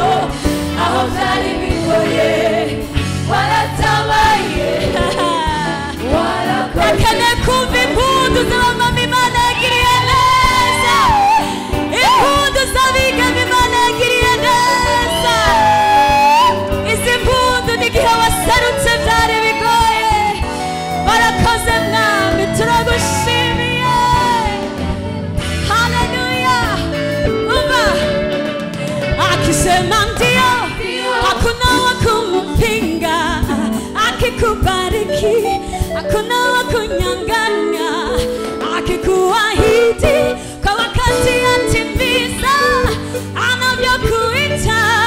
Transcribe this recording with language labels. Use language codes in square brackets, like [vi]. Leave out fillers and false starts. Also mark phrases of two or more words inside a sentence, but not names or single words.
[rw] aho byari bigoye waratabaye warakoze akane kumva impundu z'abamama Imana yagiriye neza impundu z'abigeme Imana yagiriye neza izi mpundu n'igihe wasarutse byari bigoye warakoze mwami turagushimiye [sw] haleluya umva akisema ndio hakuna wa kumpinga akikubariki hakuna wa kunyang'anya akikuahidi kwa wakati atimiza anavyokuita